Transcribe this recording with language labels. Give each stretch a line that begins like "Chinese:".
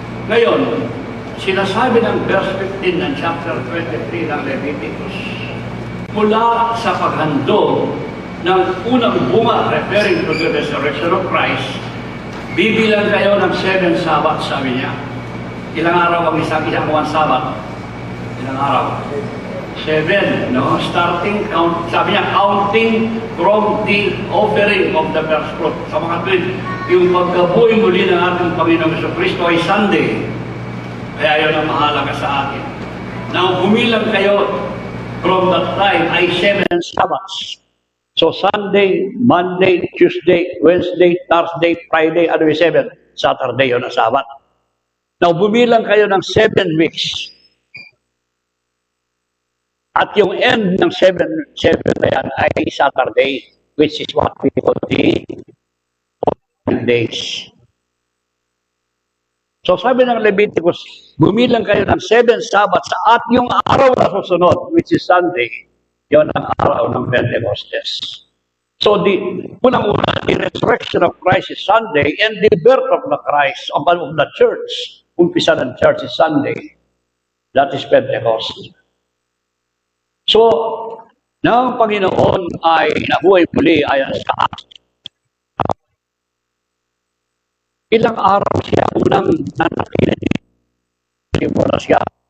Filipino: Ngayon, sinasabi ng verse 15 ng chapter 23 ng Leviticus, mula sa paghandog ng unang bunga
English: referring to the resurrection of Christ,
Filipino: bibilang kayo ng 7 Sabbath, sabi niya. Ilang araw ang isang buwan Sabbath? Ilang araw? 7, no?
English: Starting count,
Filipino: sabi niya,
English: counting from the offering of the first fruit.
Filipino: Sa mga tuwid, yung pagkabuhay muli ng ating Panginoong Jesucristo ay Sunday. Kaya yun ang mahalaga sa atin. Now, bumilang kayo from that time ay 7 Sabbaths.
English: So, Sunday, Monday, Tuesday, Wednesday, Thursday, Friday, ano yung 7?
Filipino: Saturday yun ang Sabbath. Now, bumilang kayo ng 7 weeks. At yung end ng 7 na yan ay Saturday,
English: which is what we call the days.
Filipino: So sabi ng Leviticus, bumilang kayo ng 7 Sabbaths at yung araw na susunod,
English: which is Sunday,
Filipino: yon ang araw ng Pentecostes. So unang-una,
English: the resurrection of Christ is Sunday and the birth of the Christ, of the church,
Filipino: umpisa ng church
English: is Sunday. That is Pentecost.
Filipino: So, nang Panginoon ay nabuhay muli ayon sa Acts. Ilang araw siya unang nanatili. Simula siya.